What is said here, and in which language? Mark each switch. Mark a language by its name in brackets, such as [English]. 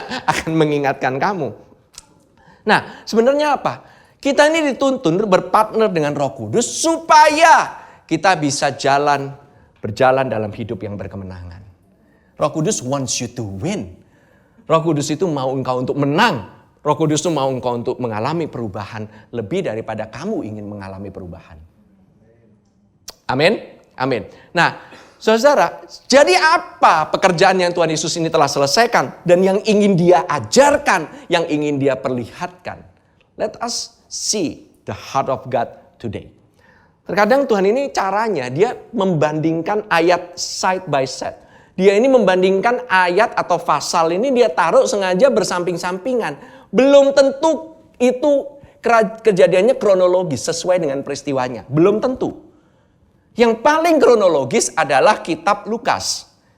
[Indonesian] Akan mengingatkan kamu. Nah, sebenarnya apa? Kita ini dituntun berpartner dengan Roh Kudus supaya kita bisa jalan berjalan dalam hidup yang berkemenangan. [English] Roh Kudus wants you to win. [Indonesian] Roh Kudus itu mau engkau untuk menang. Roh Kudus itu mau engkau untuk mengalami perubahan lebih daripada kamu ingin mengalami perubahan. Amin. Amin. Nah, saudara, jadi apa pekerjaan yang Tuhan Yesus ini telah selesaikan dan yang ingin dia ajarkan, yang ingin dia perlihatkan? [English] Let us see the heart of God today. [Indonesian] Terkadang Tuhan ini caranya, dia membandingkan ayat [English] side by side. [Indonesian] Dia ini membandingkan ayat atau pasal ini dia taruh sengaja bersamping-sampingan. Belum tentu itu kejadiannya kronologis sesuai dengan peristiwanya. Belum tentu. Yang paling kronologis adalah kitab Lukas.